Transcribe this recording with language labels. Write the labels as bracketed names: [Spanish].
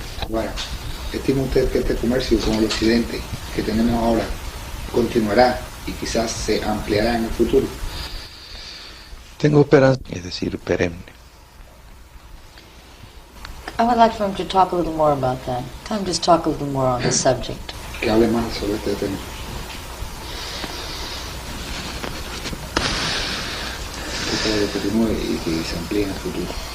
[Spanish] Ahora, ¿estima usted que este comercio con el occidente que tenemos ahora continuará y quizás se ampliará en el futuro? Tengo esperanza, es decir, perenne. [English] I would like for him to talk a little more about that. Time just talk a little more on the subject. [Spanish] Que hable más sobre este tema. Que continúe y que se amplíe en el futuro.